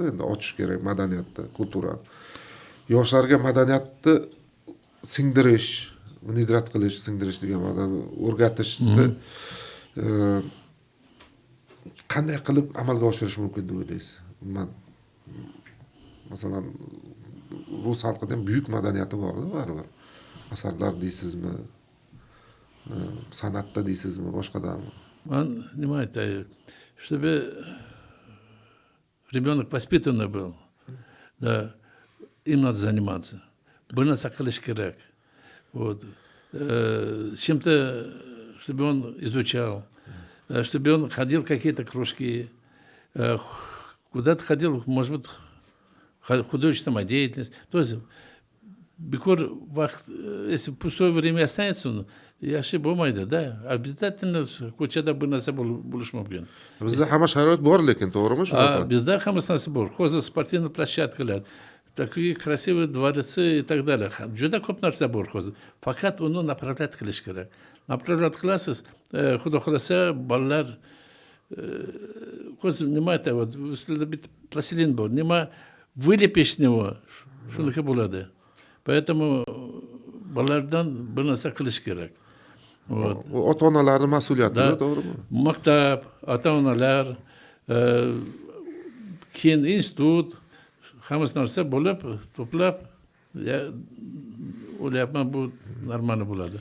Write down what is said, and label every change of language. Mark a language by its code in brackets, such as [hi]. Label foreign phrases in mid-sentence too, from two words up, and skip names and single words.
[uz] Endi ochish kerak madaniyatni, kulturani. Yoshlarga madaniyatni singdirish, nidrat qilish, singdirish degan ma'noda o'rgatishni qanday qilib amalga oshirish mumkin deb o'ylaysiz? Masalan, rus xalqida ham buyuk madaniyati bor-da, baribir. Asarlar deysizmi, san'atda deysizmi, boshqadami? Man nima aytay, [ru] чтобы ребенок воспитанный был, да, им надо заниматься. [uz] Bir narsa qilish kerak. Вот. [ru] Чем-то, чтобы он изучал, чтобы он ходил в какие-то кружки, куда-то ходил, может быть, художественная самодеятельность. То есть, бекор, если пустое время останется, [uz] yaxshi bo'lmaydi, да. Обязательно ko'chada bir narsa bo'lish mumkin. Bizda hamma sharoit bor, lekin to'g'rimi shu narsa? Bizda hammasi narsa bor. [ru] Hozir спортивный площадкалар, такие красивые дворцы и так далее. [uz] Juda ko'p narsa bor hozir. Faqat uni направлять qilish kerak. Направлять qilasiz, xudo xolasa bolalar hozir nima aytadi, ustida bitta plastilin bor. [ru] Nima вылепишь с него, [uz] shunaqa bo'ladi. Поэтому bolalardan bir narsa qilish kerak. Вот. Ota-onalarning mas'uliyati, to'g'rimi? Maktab, ota-onalar, keyin institut, hammasi narsa bo'lib, to'plab, o'ylayapman bu normal bo'ladi.